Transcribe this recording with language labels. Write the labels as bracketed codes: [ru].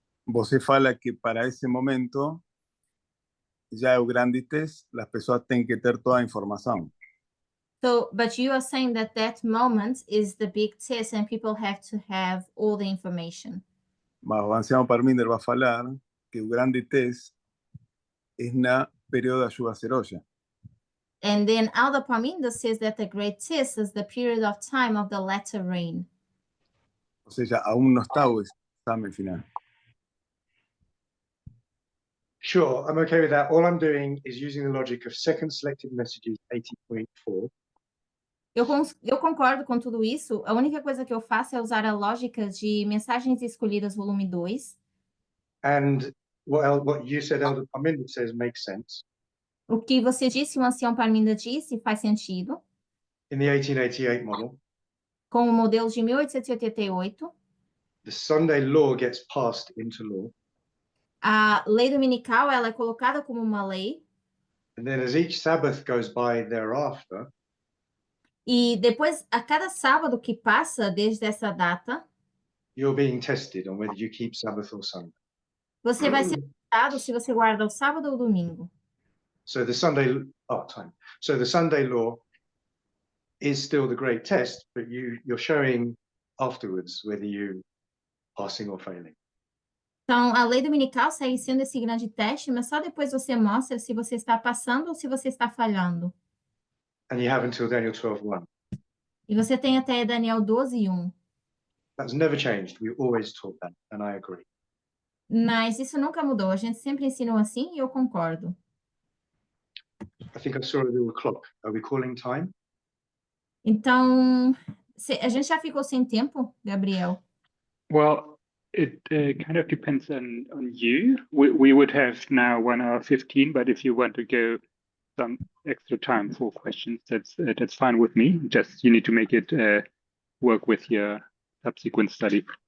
[pt] Você fala que para esse momento já é o grande teste, as pessoas têm que ter toda a informação. [en] So, but you are saying that that moment is the big test and people have to have all the information. [pt] Mas o ancião Parminder vai falar que o grande teste é na período da chuva seroja. [en] And then Elder Parminder says that the great test is the period of time of the latter rain. [pt] Ou seja, [es] aún [pt] não está o exame final. [en] Sure, I'm okay with that. All I'm doing is using the logic of second selected messages 80.4. [pt] Eu concordo com tudo isso. A única coisa que eu faço é usar a lógica de Mensagens Escolhidas, volume 2. [en] And what you said, Elder Parminder says makes sense. [pt] O que você disse, o ancião Parminder disse, faz sentido. [en] In the 1888 model, [pt] Com o modelo de 1888, [en] the Sunday law gets passed into law. [pt] a lei dominical ela é colocada como uma lei. [en] And then as each Sabbath goes by thereafter, [pt] E depois, a cada sábado que passa desde essa data, [en] you're being tested on whether you keep Sabbath or Sunday. [pt] você vai ser testado se você guarda o sábado ou o domingo. [en] So the Sunday law is still the great test, but you're showing afterwards whether you passing or failing. [pt] Então, a lei dominical segue sendo esse grande teste, mas só depois você mostra se você está passando ou se você está falhando. [en] And you have until Daniel 12:1. [pt] E você tem até Daniel 12:1. [en] That's never changed. We always taught that, and I agree. [pt] Mas isso nunca mudou. A gente sempre ensinou assim e eu concordo. [en] I think I saw a little clock. Are we calling time? [pt] Então, a gente já ficou sem tempo, Gabriel? [en] Well, it kind of depends on you. We would have now 1 hour 15, but if you want to go some extra time for questions, that's fine with me. Just you need to make it work with your subsequent study.